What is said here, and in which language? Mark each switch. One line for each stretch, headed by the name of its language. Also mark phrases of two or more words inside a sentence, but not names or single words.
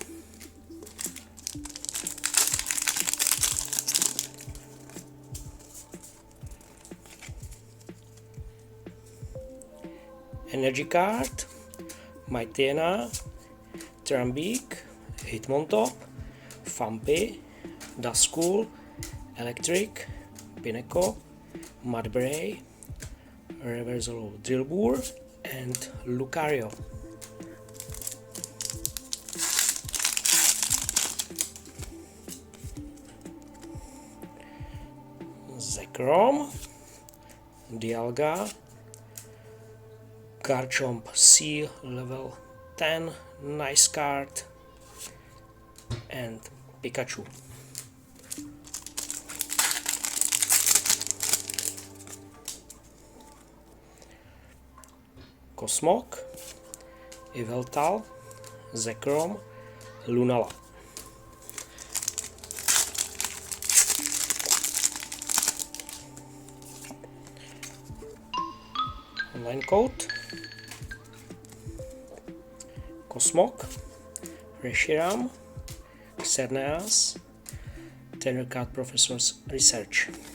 English: Energy card, Maitena, Trambeak, Hitmontop, Fampi, Duskull, Electric, Pinnacle, Mudbray, Reversalo Drillbur, and Lucario. Zekrom, Dialga, Garchomp C level 10, nice card, and Pikachu. Cosmog, Yveltal, Zekrom, Lunala. Online code, Cosmog, Reshiram, Xerneas, Trainer Card Professor's Research.